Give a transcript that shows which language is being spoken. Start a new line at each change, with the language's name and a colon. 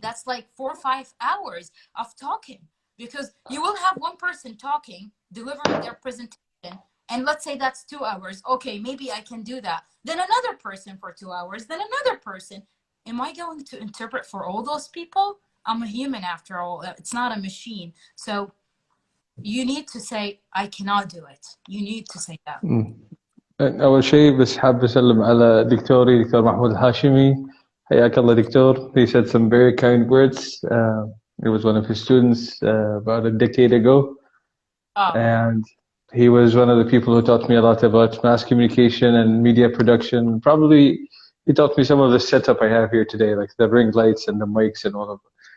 English: That's like 4 or 5 hours of talking, because you will have one person talking, delivering their presentation, and let's say that's 2 hours. Okay, maybe I can do that. Then another person for 2 hours, then another person. Am I going to interpret for all those people? I'm a human after all. It's not a machine. So you need to say, I cannot do it. You need to say that.
Arabic: أول شيء بس حاب أسلم على دكتوري دكتور محمود الهاشمي. حياك الله دكتور.
English: He said some very kind words. It was one of his students about a decade ago. And he was one of the people who taught me a lot about mass communication and media production. Probably he taught me some of the setup I have here today, like the ring lights and the mics and all of it.